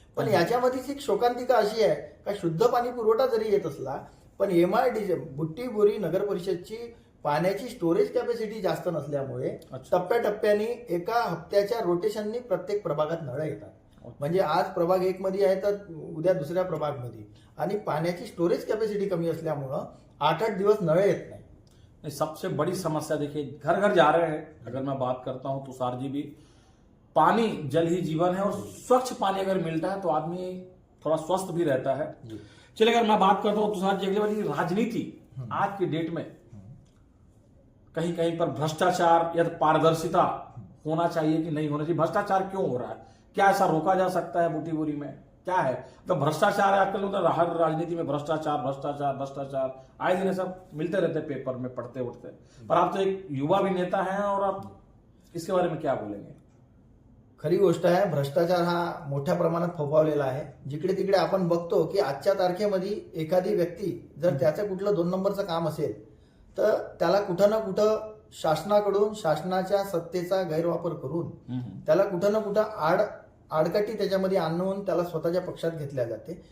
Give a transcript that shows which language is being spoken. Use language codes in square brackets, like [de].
[mr] पण याच्यामध्येच एक शोकांतिका अशी आहे का शुद्ध पाणी पुरवठा जरी येत असला, पण एमआयडीसी बुट्टीबोरी नगर परिषदची पाण्याची स्टोरेज कॅपॅसिटी जास्त नसल्यामुळे टप्प्याटप्प्याने एका हप्त्याच्या रोटेशननी प्रत्येक प्रभागात नळ येतात। म्हणजे आज प्रभाग 1 मध्ये आहे तर उद्या दुसऱ्या प्रभाग मध्ये, आणि पाण्याची स्टोरेज कॅपॅसिटी कमी असल्यामुळे 8-8 दिवस नळ येत नाही। [hi] सबसे बड़ी समस्या देखिए, घर घर जा रहे हैं। अगर मैं बात करता हूं तुषार जी भी, पानी जल ही जीवन है और स्वच्छ पानी अगर मिलता है तो आदमी थोड़ा स्वस्थ भी रहता है। चलिए, अगर मैं बात करता हूं तुषार जी, अगली बार राजनीति आज की डेट में कहीं कहीं पर भ्रष्टाचार या पारदर्शिता होना चाहिए कि नहीं होना चाहिए? भ्रष्टाचार क्यों हो रहा है, क्या ऐसा रोका जा सकता है बूटीबोरी में? क्या है तो भ्रष्टाचार है आजकल, तो हर राजनीति में भ्रष्टाचार आए दिन सब मिलते रहते पेपर में पढ़ते उठते। पर आप तो एक युवा भी नेता हैं और आप इसके बारे में क्या बोलेंगे? [mr] खरी गोष्ट आहे. भ्रष्टाचार हा मोठ्या प्रमाणात फोफावलेला आहे. जिकडे तिकडे आपण बघतो की आजच्या तारखेमध्ये एखादी व्यक्ती जर त्याचं कुठलं 2 नंबरचं काम असेल तर त्याला कुठं ना कुठं शासनाकडून शासनाच्या सत्तेचा गैरवापर करून त्याला कुठं ना कुठं आडकाठी त्याच्यामध्ये आणून त्याला स्वतःच्या पक्षात घेतल्या जाते.